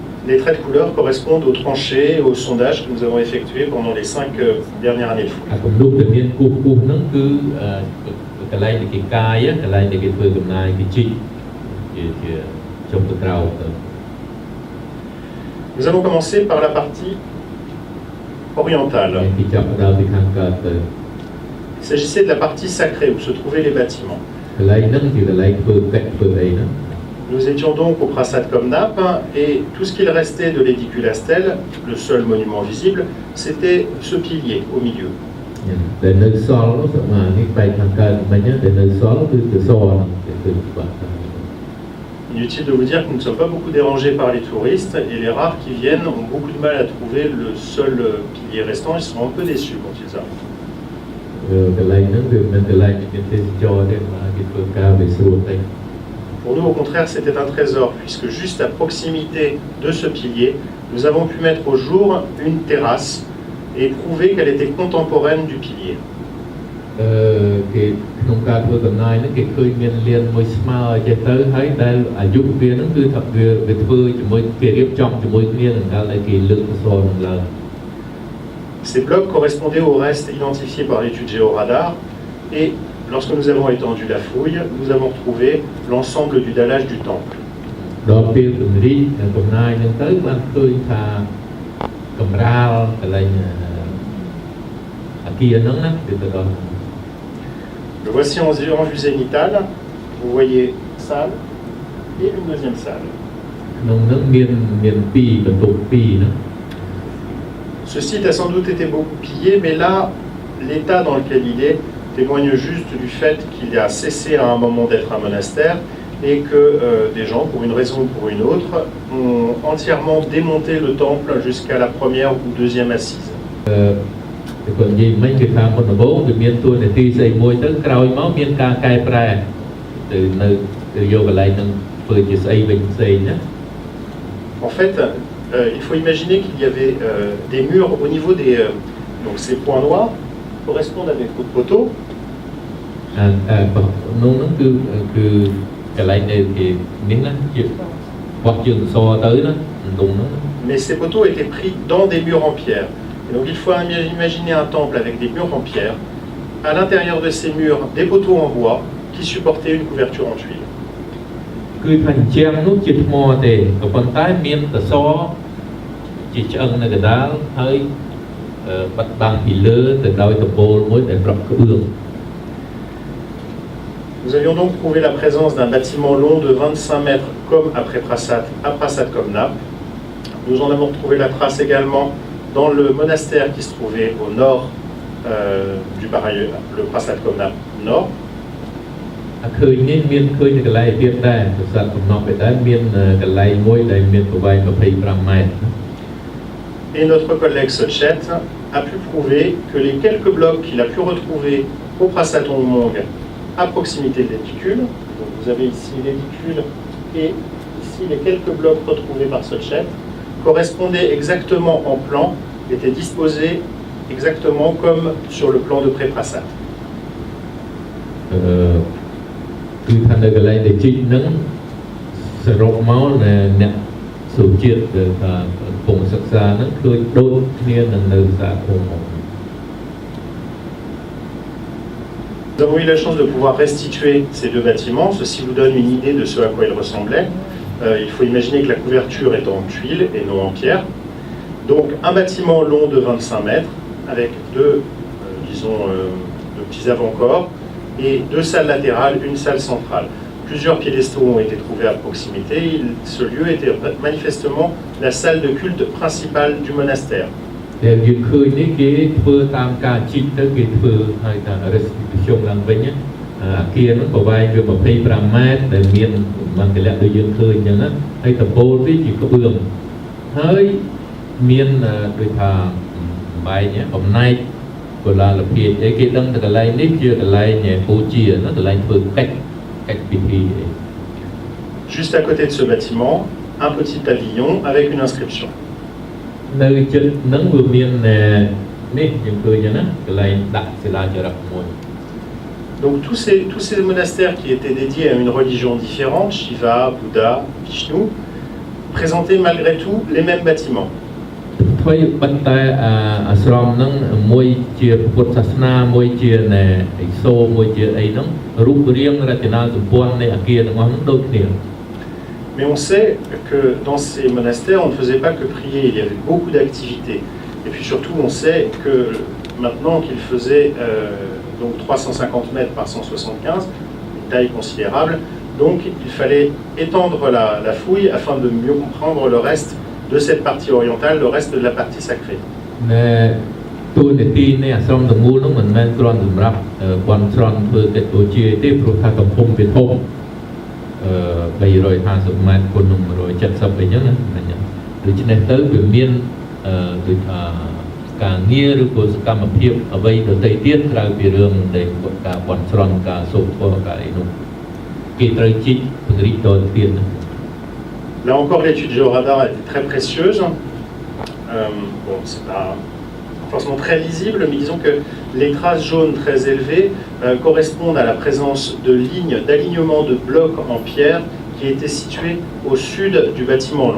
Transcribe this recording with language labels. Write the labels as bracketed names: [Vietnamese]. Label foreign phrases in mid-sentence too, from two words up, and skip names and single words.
[French] les traits de couleur correspondent aux tranchées et aux sondages que nous avons effectués pendant les 5 dernières années de fouilles. [Khmer] គំនូរដែលមានគូសហ្នឹងគឺកន្លែងដែលគេកាយកន្លែងដែលគេធ្វើកំណាយគេជីកជាចុះទៅក្រៅទៅ [French] Nous allons commencer par la partie orientale. [Khmer] គេចាប់ផ្ដើមពីខាងកើតទៅ [French] Il s'agissait de la partie sacrée où se trouvaient les bâtiments. [Khmer] កន្លែងហ្នឹងជាកន្លែងធ្វើកិច្ចធ្វើអីហ្នឹង [French] Nous étions donc au Prasat Komnap et tout ce qu'il restait de l'édicule à stèle, le seul monument visible, c'était ce pilier au milieu. [Khmer] ដែលនៅសល់នោះស្មើនេះបែកខាងកើតមិញដែលនៅសល់គឺទៅសហ្នឹងគេធ្វើបាត់ [French] Inutile de vous dire que nous ne sommes pas beaucoup dérangés par les touristes et les rares qui viennent ont beaucoup de mal à trouver le seul pilier restant. Ils seront un peu déçus quand ils arrivent. [Khmer] កន្លែងហ្នឹងវាមិនមែនកន្លែងដែលមានទេសចរទេគេធ្វើការវាស្រួលតែ [French] Pour nous, au contraire, c'était un trésor, puisque juste à proximité de ce pilier, nous avons pu mettre au jour une terrasse et prouver qu'elle était contemporaine du pilier. [Khmer] គេក្នុងការធ្វើកំណាយហ្នឹងគេឃើញមានលៀនមួយស្មើចេះទៅហើយដែលអាយុវាហ្នឹងគឺថាវាធ្វើជាមួយគេរៀបចំជាមួយគ្នានឹងកាលដែលគេលើកសរនឹងឡើង [French] Ces blocs correspondaient au reste identifié par l'étude géoradar et lorsque nous avons étendu la fouille, nous avons retrouvé l'ensemble du dallage du temple. [Khmer] ដល់ពេលពង្រីកកំណាយហ្នឹងទៅបានឃើញថាកម្រាលកន្លែងអាគារហ្នឹងណាគឺទៅដល់ [French] Le voici en vue zénitale. Vous voyez salle et une deuxième salle. [Khmer] ក្នុងហ្នឹងមាន2បន្ទប់2ណា [French] Ce site a sans doute été beaucoup pillé, mais là, l'état dans lequel il est témoigne juste du fait qu'il a cessé à un moment d'être un monastère et que des gens, pour une raison ou pour une autre, ont entièrement démonté le temple jusqu'à la première ou deuxième assise. [Khmer] គាត់និយាយមិញគឺថាមុនដំបូងវាមានទួលនីតិស្អីមួយទៅក្រោយមកមានការកែប្រែទៅនៅយកកន្លែងហ្នឹងធ្វើជាស្អីវិញផ្សេងណា [French] En fait, il faut imaginer qu'il y avait des murs au niveau des... donc ces points noirs correspondent à des coups de poteaux. [Khmer] នោះហ្នឹងគឺកន្លែងដែលគេនេះណាជាបោះជើងសទៅណាក្នុងហ្នឹង [French] Mais ces poteaux étaient pris dans des murs en pierre. Et donc il faut imaginer un temple avec des murs en pierre. À l'intérieur de ces murs, des poteaux en bois qui supportaient une couverture en tuiles. [Khmer] គឺថាជាងនោះជាថ្មទេក៏ប៉ុន្តែមានតសជាឆ្អឹងនៅកណ្ដាលហើយបាត់បាំងពីលើទៅដោយតបូលមួយដែលប្រក់ក្បឿង [French] Nous avions donc prouvé la présence d'un bâtiment long de 25 mètres comme après Prasat, à Prasat Komnap. Nous en avons trouvé la trace également dans le monastère qui se trouvait au nord du Paraï, le Prasat Komnap nord. [Khmer] ឃើញនេះមានឃើញនៅកន្លែងទៀតដែរប្រសាទកំណប់ឯដែរមានកន្លែងមួយដែលមានប្រវែង25 mètres. [French] Et notre collègue Sochet a pu prouver que les quelques blocs qu'il a pu retrouver au Prasat Ongmong à proximité de l'édicule, donc vous avez ici l'édicule et ici les quelques blocs retrouvés par Sochet, correspondaient exactement en plan, étaient disposés exactement comme sur le plan de pré-Prasat. [Khmer] គឺថានៅកន្លែងដែលជីកហ្នឹងសរុបមកអ្នកសុជាតិថាកំពុងសិក្សាហ្នឹងឃើញដូចគ្នានឹងនៅសាធុំ [French] Nous avons eu la chance de pouvoir restituer ces deux bâtiments. Ceci vous donne une idée de ce à quoi ils ressemblaient. Il faut imaginer que la couverture est en tuiles et non en pierre. Donc un bâtiment long de 25 mètres avec deux petits avant-corps et deux salles latérales, une salle centrale. Plusieurs piédestaux ont été trouvés à proximité. Ce lieu était manifestement la salle de culte principale du monastère. [Khmer] ដែលយើងឃើញនេះគេធ្វើតាមការជីកទៅគេធ្វើឲ្យថា restitution ឡើងវិញអាគារនោះប្រវែងវា25 ម៉ែត្រដែលមានមន្តលៈដូចយើងឃើញអញ្ចឹងណាហើយតបូលវាជាក្បឿងហើយមានដូចថាបែកបំណែកកុលាលភាពអីគេដឹងតែកន្លែងនេះជាកន្លែងពូជាណាកន្លែងធ្វើកិច្ចពិធី [French] Juste à côté de ce bâtiment, un petit pavillon avec une inscription. [Khmer] នៅចិត្តហ្នឹងវាមាននេះយើងឃើញណាកន្លែងដាក់សិលាចារឹកមួយ [French] Donc tous ces monastères qui étaient dédiés à une religion différente, Shiva, Bouddha, Vishnu, présentaient malgré tout les mêmes bâtiments. [Khmer] ថ្មីប៉ុន្តែអាស្រមហ្នឹងមួយជាពុទ្ធសាសនាមួយជាណែអិសូមួយជាអីហ្នឹងរូបរាងរចនាសម្ព័ន្ធនៃអគារទាំងអស់ហ្នឹងដូចគ្នា [French] Mais on sait que dans ces monastères, on ne faisait pas que prier, il y avait beaucoup d'activités. Et puis surtout, on sait que maintenant qu'il faisait donc 350 mètres par 175, une taille considérable, donc il fallait étendre la fouille afin de mieux comprendre le reste de cette partie orientale, le reste de la partie sacrée. [Khmer] ណែទូនីតិនៃអាស្រមទាំងមូលហ្នឹងមិនមែនគ្រាន់សម្រាប់បន់ស្រន់ធ្វើកិច្ចបូជាទេព្រោះថាកំពុងវាធំ350ម៉ែត្រគុណនឹង170អីចឹងណាដូច្នេះទៅវាមានដូចថាការងារឬក៏សកម្មភាពអ្វីដទៃទៀតក្រៅពីរឿងនៃការបន់ស្រន់ការសូត្រធម៌ការអីនោះគេត្រូវជីកពង្រីកដល់ទៀតណា [French] Là encore, l'étude géoradar était très précieuse. Bon, c'est pas forcément très lisible, mais disons que les traces jaunes très élevées correspondent à la présence de lignes d'alignement de blocs en pierre qui étaient situés au sud du bâtiment long.